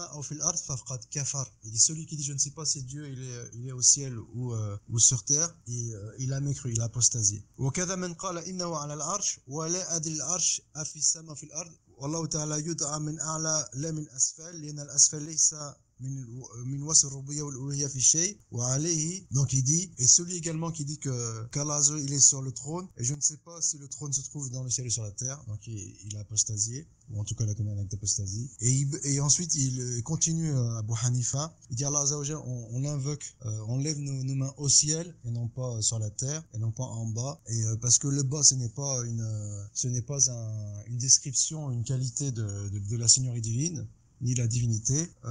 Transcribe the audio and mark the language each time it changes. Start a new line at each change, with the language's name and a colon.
French: Il dit celui qui dit je ne sais pas si Dieu il est au ciel ou sur terre, il a mécru, il a apostasié.
Arabic: وكذا من قال إنه على العرش ولا أدري العرش أفي السماء في الأرض والله تعالى يدعى من أعلى لا من أسفل لأن الأسفل ليس من وصف الربوبية والألوهية في شيء وعليه.
French: Donc il dit, et celui également qui dit qu'Allah il est sur le trône et je ne sais pas si le trône se trouve dans le ciel ou sur la terre. Donc il a apostasié, ou en tout cas il a commis un acte d'apostasie. Et ensuite il continue Abu Hanifa, il dit Allah Azza wa Jalla, on l'invoque, on lève nos mains au ciel et non pas sur la terre et non pas en bas, et parce que le bas ce n'est pas une description, une qualité de la Seigneurie divine ni la divinité.